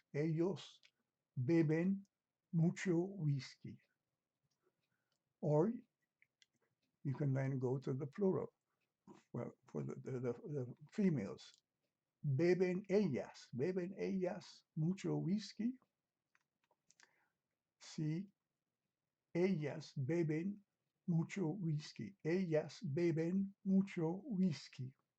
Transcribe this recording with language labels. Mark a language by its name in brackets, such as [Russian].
[Spanish] Ellos beben mucho whisky. [English] Or you can then go to the plural, well, for the females. [Spanish] Beben ellas mucho whisky. Sí, ellas beben mucho whisky. Ellas beben mucho whisky.